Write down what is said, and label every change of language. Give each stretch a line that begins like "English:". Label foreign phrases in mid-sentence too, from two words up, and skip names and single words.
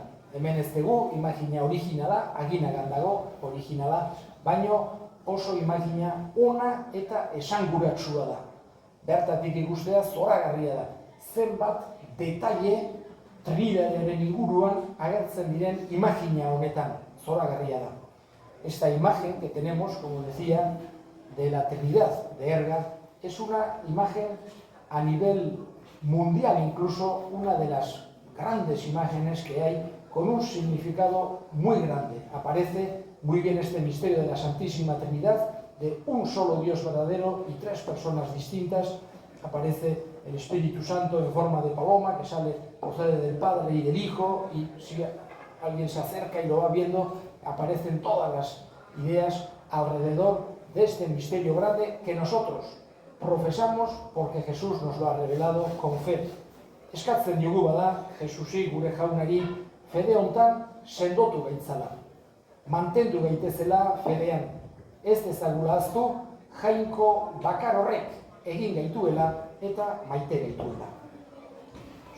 Basque: Hemen ez dugu imagina originala, aginagan dago originala, baino oso imagina ona eta esanguratsua da. Bertatik ikustea zoragarria da. Zenbat detaile Trinidadaren inguruan agertzen diren imagina honetan, zoragarria da.
Spanish: Esta imagen que tenemos, como decía, de la Trinidad de Erga, es una imagen a nivel mundial, incluso una de las grandes imágenes que hay con un significado muy grande. Aparece muy bien este misterio de la Santísima Trinidad, de un solo Dios verdadero y 3 personas distintas. Aparece el Espíritu Santo en forma de paloma que procede del Padre y del Hijo, y si alguien se acerca y lo va viendo, aparecen todas las ideas alrededor de este misterio grande que nosotros profesamos porque Jesús nos lo ha revelado con fe.
Basque: Eskatzen diogu bada, Jesusi gure jaunari fede hontan sendotu gaitzala. Mantendu gaitezela fedean. Ez dezagula ahaztu, jainko bakar horrek egin gaituela eta maite gaituela.